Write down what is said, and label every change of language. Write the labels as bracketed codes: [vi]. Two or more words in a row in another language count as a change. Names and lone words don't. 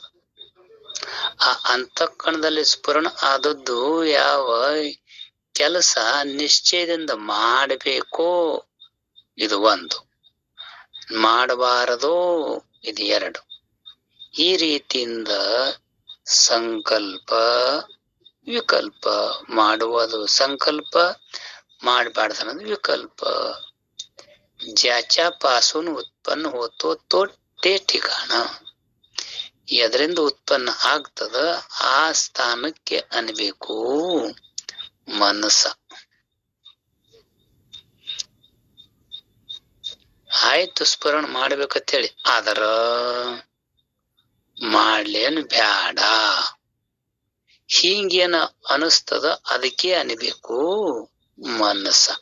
[kn] ಆ ಅಂತಃಕರಣದಲ್ಲಿ ಸ್ಫುರಣ ಆದದ್ದು ಯಾವ ಕೆಲಸ ನಿಶ್ಚಯದಿಂದ ಮಾಡಬೇಕೋ ಇದು ಒಂದು, ಮಾಡಬಾರದೋ ಇದು ಎರಡು. ಈ ರೀತಿಯಿಂದ ಸಂಕಲ್ಪ ವಿಕಲ್ಪ ಮಾಡುವುದು ಸಂಕಲ್ಪ, ಮಾಡಬಾರ್ದು ಅನ್ನೋದು ವಿಕಲ್ಪ. [mr] ज्याच्यापासून उत्पन्न होतो तो ते ठिकाण, [kn] ಎದರಿಂದ ಉತ್ಪನ್ನ ಆಗ್ತದ ಆ ಸ್ಥಾನಕ್ಕೆ ಅನ್ಬೇಕು ಮನಸ್ಸ. ಆಯ್ತು ಸ್ಫುರಣ ಮಾಡ್ಬೇಕಂತ ಹೇಳಿ, ಆದರ ಮಾಡ್ಲೇನು ಬ್ಯಾಡ, ಹಿಂಗೇನ ಅನಿಸ್ತದ ಅದಕ್ಕೆ ಅನ್ಬೇಕು ಮನಸ್ಸ.